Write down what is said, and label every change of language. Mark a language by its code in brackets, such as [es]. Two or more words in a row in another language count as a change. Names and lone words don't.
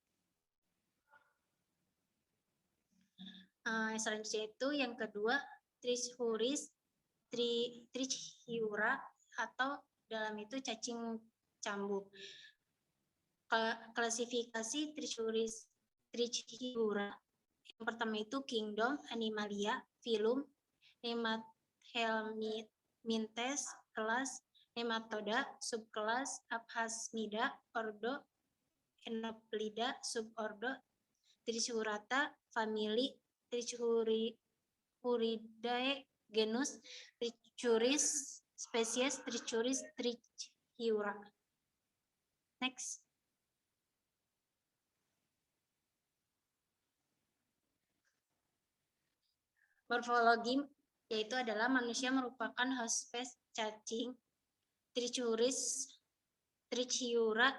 [id] Selanjutnya itu yang kedua, Trichiura atau dalam itu cacing cambuk. Klasifikasi Trichiura yang pertama itu Kingdom Animalia, Phylum Nemathelmintes, kelas Nematoda, subkelas Aphasmida, ordo Enoplida, subordo Trichiurata, famili Trichiuridae, genus Trichuris, spesies Trichuris trichiura. Next. Morfologi yaitu adalah manusia merupakan host spesies cacing Trichiura.